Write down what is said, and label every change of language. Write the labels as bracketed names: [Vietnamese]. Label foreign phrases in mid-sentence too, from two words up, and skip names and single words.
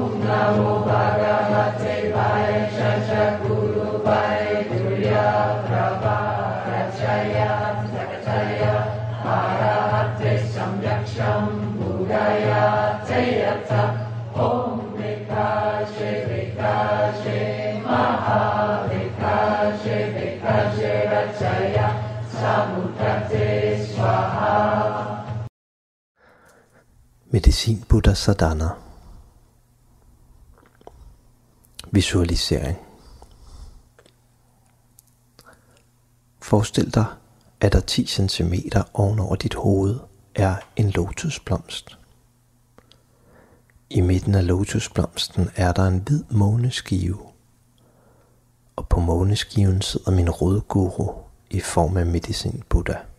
[Sanskrit] Namo Bhagavate Vayashasha Guru Vaidurya Prabhakachaya Sakachaya Arahate Samyaksham Buddhaya Teyata Om Vikashe Vikashe Maha Vikashe Vikashe Rachaya Samudate Swaha. [Danish] Medicin Buddha Sadhana. Visualisering. Forestil dig, at der 10 cm ovenover dit hoved er en lotusblomst. I midten af lotusblomsten er der en hvid måneskive, og på måneskiven sidder min rådguru i form af Medicin Buddha.